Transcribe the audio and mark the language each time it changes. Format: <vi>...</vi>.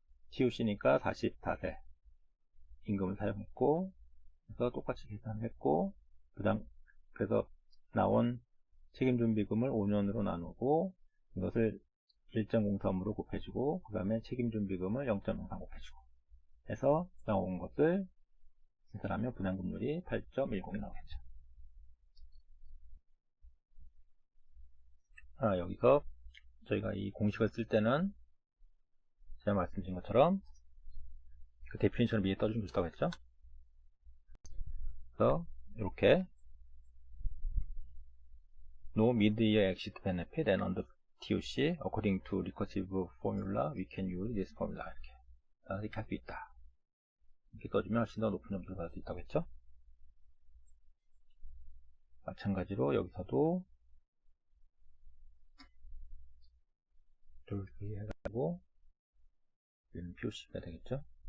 <ko>TUC니까 44세 임금을 사용했고, 그래서 똑같이 계산했고, 그래서 나온 책임준비금을 5년으로 나누고, 이것을 1.03으로 곱해주고, 그 다음에 책임준비금을 0.03 곱해주고 해서 나온 것을 계산하면 부담금률이 8.10이 나오겠죠. 여기서 저희가 이 공식을 쓸 때는 제가 말씀드린 것처럼 그 데피니션을 위에 떠준 게 있다고 했죠. 그래서 이렇게</ko> <en>No mid-year exit benefit and under TUC according to recursive formula we can use this formula</en> <ko>이렇게 할 수 있다. 이렇게 떠주면 훨씬 더 높은 점수를 받을 수 있다고 했죠. 마찬가지로 여기서도 이렇게 해가지고 여기는 POC가 되겠죠.</ko>